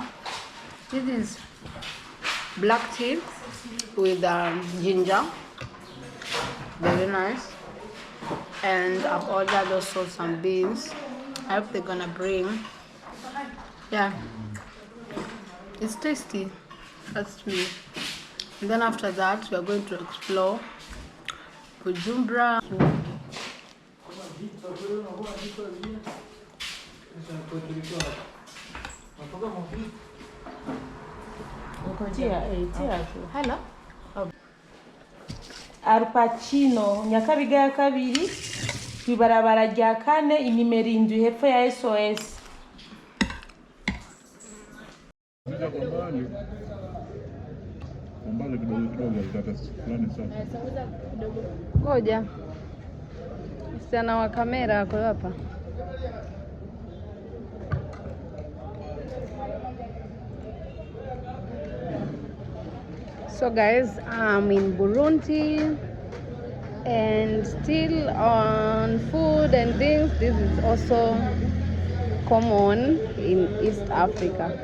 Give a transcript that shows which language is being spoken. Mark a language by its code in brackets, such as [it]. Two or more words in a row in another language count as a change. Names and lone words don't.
[en] This is black tea with ginger, very nice. And I've ordered also some beans. I hope they're gonna bring. Yeah, it's tasty. Trust me. And then after that, we are going to explore Bujumbura. Hello. [rn] Arupacino Nyakabiga ya kabiri kwibarabara rya kane inimero 7 hepfo ya SOS. [sw] Ngoja. Msichana wa kamera ako hapa. [en] So guys, I'm in Burundi and still on food and things. This is also common in East Africa.